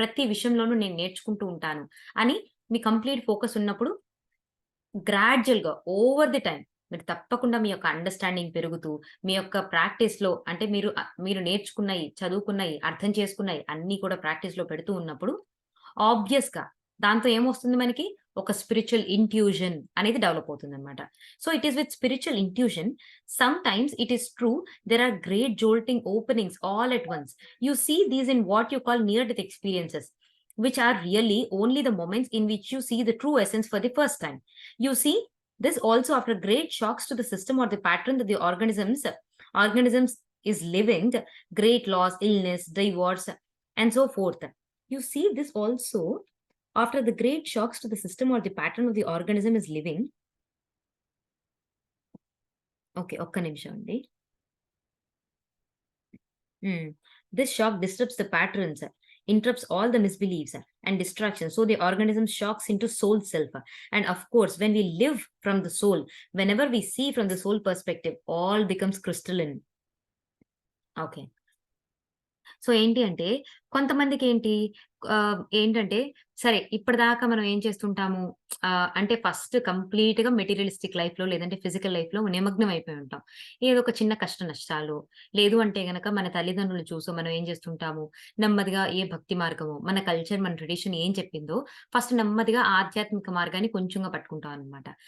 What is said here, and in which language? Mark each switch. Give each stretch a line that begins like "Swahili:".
Telugu: ప్రతి విషయంలోనూ నేను నేర్చుకుంటూ ఉంటాను అని మీ కంప్లీట్ ఫోకస్ ఉన్నప్పుడు గ్రాడ్యుయల్‌గా ఓవర్ ది టైమ్ మీరు తప్పకుండా మీ యొక్క అండర్‌స్టాండింగ్ పెరుగుతూ, మీ యొక్క ప్రాక్టీస్‌లో అంటే మీరు నేర్చుకున్నయి, చదువుకున్నయి, అర్థం చేసుకున్నయి అన్నీ కూడా ప్రాక్టీస్‌లో పెడుతూ ఉన్నప్పుడు ఆబ్వియస్‌గా దాంతో ఏమొస్తుంది మనకి? ఒక స్పిరిచ్యువల్ ఇంట్యూషన్ అనేది డెవలప్ అవుతుందన్నమాట.
English: So, it is with spiritual intuition sometimes it is true there are great jolting openings all at once. You see these in what you call near death experiences which are really only the moments in which you see the true essence for the first time. You see, this also after great shocks to the system or the pattern that the organisms is living, great loss, illness, divorce, and so forth. You see this also after the great shocks to the system or the pattern of the organism is living.
Telugu: Okay, ఒక్క నిమిషం అండి.
English: This shock disrupts the patterns, interrupts all the misbeliefs and distractions. So the organism shocks into soul self. And of course, when we live from the soul, whenever we see from the soul perspective, all becomes crystalline. Okay.
Telugu: So, ఏంటి అంటే కొంతమందికేంటి ఏంటంటే సరే ఇప్పటిదాకా మనం ఏం చేస్తుంటాము అంటే first కంప్లీట్‌గా మెటీరియలిస్టిక్ లైఫ్‌లో లేదంటే ఫిజికల్ లైఫ్‌లో నిమగ్నం అయిపోయి ఉంటాం. ఏదో ఒక చిన్న కష్ట నష్టాలు, లేదు అంటే గనక మన తల్లిదండ్రులను చూసి మనం ఏం చేస్తుంటాము, నెమ్మదిగా ఏ భక్తి మార్గమో, మన కల్చర్, మన ట్రెడిషన్ ఏం చెప్పిందో ఫస్ట్ నెమ్మదిగా ఆధ్యాత్మిక మార్గాన్ని కొంచెంగా పట్టుకుంటాం అన్నమాట.